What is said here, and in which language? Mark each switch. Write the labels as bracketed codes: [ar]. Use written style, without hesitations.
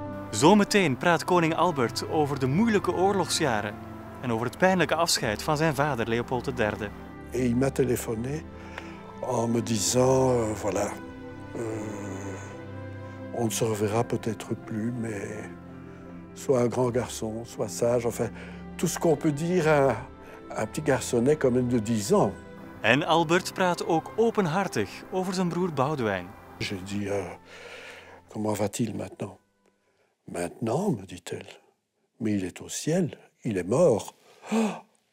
[nl] Zometeen praat koning Albert over de moeilijke oorlogsjaren en over het pijnlijke afscheid van zijn vader Leopold III. [fr] Et il m'a téléphoné en me disant, voilà, on ne se reverra peut-être plus, mais sois un grand garçon, sois sage, enfin, tout ce qu'on peut dire à un petit garçonnet quand même de 10 ans. [nl] En Albert praat ook openhartig over zijn broer Boudewijn. [fr] J'ai dit, comment va-t-il maintenant? Maintenant, me dit-elle, mais il est au ciel, il est mort. Oh!